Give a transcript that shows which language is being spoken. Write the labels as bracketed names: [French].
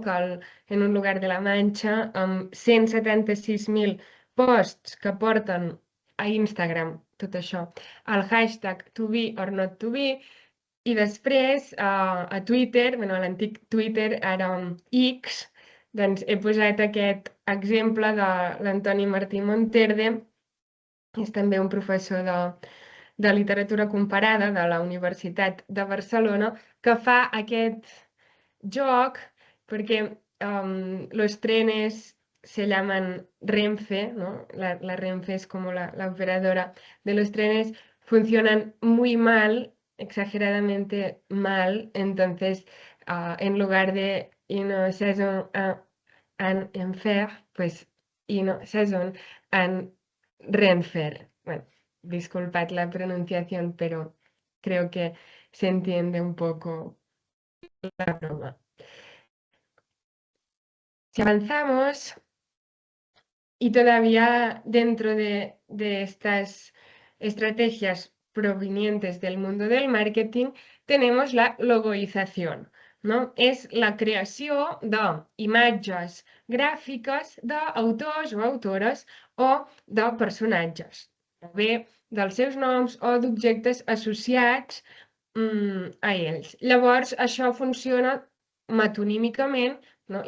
[Spanish] Que en un lugar de la Manxa, [Catalan] amb 176.000 posts que porten a Instagram, tot això, el hashtag [English] to be or not to be, [Catalan] i després a Twitter, bueno, a l'antic Twitter, ara X, doncs he posat aquest exemple de l'Antoni Martí Monterde, que és també un professor de literatura comparada de la Universitat de Barcelona, que fa aquest joc perquè [Spanish] los trenes se llaman Renfe, ¿no? La Renfe es como la operadora de los trenes, funcionan muy mal, exageradamente mal, entonces en lugar de [French] une saison en enfer, [Spanish] pues [French] une saison en Renfer. [Spanish] Bueno, disculpad la pronunciación, pero creo que se entiende un poco la broma. Si avanzamos, y todavía dentro de estas estrategias provenientes del mundo del marketing, tenemos la logoización, no? [Catalan] És la creació d'imatges gràfiques d'autors o autores o de personatges, o bé dels seus noms o d'objectes associats a ells. Llavors, això funciona metonímicament, no?